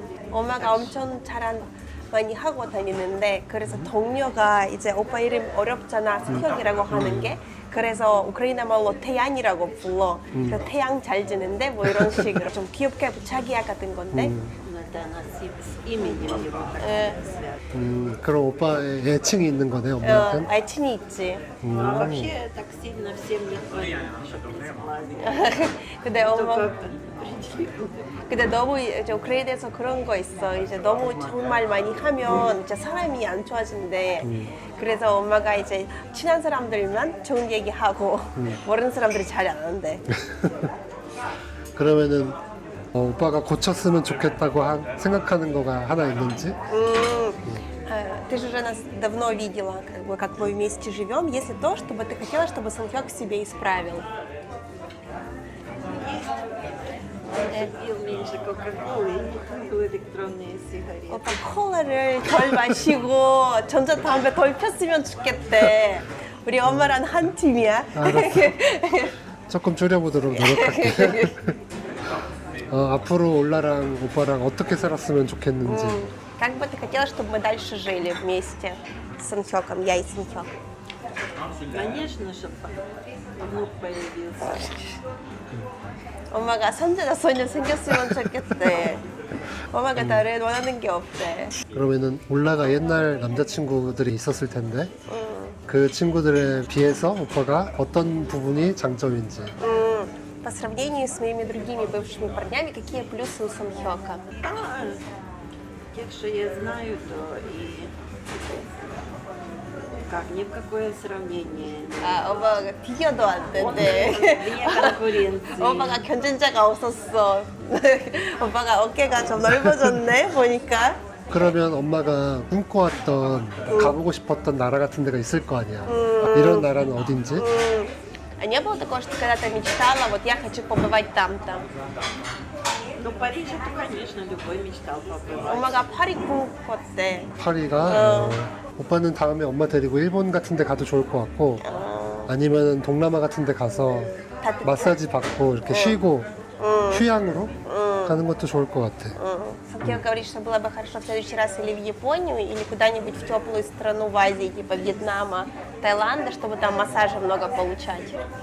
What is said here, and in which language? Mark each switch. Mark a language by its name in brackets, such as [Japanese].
[Korean] 엄마가 엄청 많이 하고 다니는데 그래서 동료가 이제 오빠 이름 어렵잖아 승혁이라고 하는 게 그래서 우크라이나 말로 태양이라고 불러. 그래서 태양 잘 지는데 뭐 이런 식으로 좀 귀엽게 자기야 같은 건데. [Russian] Это она с именем его связана. [Korean] 그럼 오빠의 애칭이 있는 거네, 엄마한테는? 애칭이 있지. [Russian] Вообще так сильно всем не хватит, чтобы не сглазить. [Korean] 근데 엄마 [Russian] Только определенно. [Korean] 근데 너무 이제 우크라이나에서 그런 거 있어. 이제 너무 정말 많이 하면 이제 사람이 안 좋아진대. 그래서 엄마가 이제 친한 사람들만 좋은 얘기하고 모르는 사람들이 잘 안 한대. 그러면은 오빠가 고쳤으면 좋겠다고 생각하는 거가 하나 있는지? [Russian] Ты же уже нас давно видела, как мы вместе живем. Есть ли то, чтобы ты хотела, чтобы Санхёк себе исправил? Пил меньше кока-колы и не курил электронные сигареты. [Korean] 오빠 콜라를 덜 마시고 전자담배 덜 폈으면 좋겠대. 우리 엄마랑 한 팀이야. 알았어. 조금 줄여보도록 노력할게. 앞으로 올라랑 오빠랑 어떻게 살았으면 좋겠는지. [Russian] Как бы ты хотела, чтобы мы дальше жили вместе с Санхёком, я и Санхёк? Конечно, чтобы внук появился. [Korean] 엄마가 선재나 소녀 생겼으면 좋겠대. 엄마가 다른 원하는 게 없대. 그러면은 올라가 옛날 남자친구들이 있었을 텐데 그 친구들에 비해서 오빠가 어떤 부분이 장점인지. [Russian] По сравнению с моими другими бывшими парнями, какие плюсы у Санхёка? Тех, что я знаю, то и как ни в какое сравнение. [Korean] 오빠가 비교도 안 [Russian] Он [Korean] 된대. [Russian] вне конкуренции. [Korean] 오빠가 경쟁자가 없었어. 오빠가 어깨가 좀 넓어졌네, 보니까. 그러면 엄마가 꿈꿔왔던 가보고 싶었던 나라 같은 데가 있을 거 아니야. 이런 나라는 어딘지? [Russian] А не было такого, что когда-то мечтала, вот я хочу побывать там-то? Ну, Париж, это, конечно, любой мечтал побывать. [Korean] 엄마가 파리 꿈꿨대. 파리가 오빠는 다음에 엄마 데리고 일본 같은 데 가도 좋을 것 같고 아니면 동남아 같은 데 가서 마사지 받고 이렇게 쉬고 휴양으로 가는 것도 좋을 것 같아. [Russian] Санхёк говорит, что было бы хорошо в следующий раз или в Японию, или куда-нибудь в теплую страну в Азии, типа Вьетнама, Таиланда, чтобы там массажа много получать.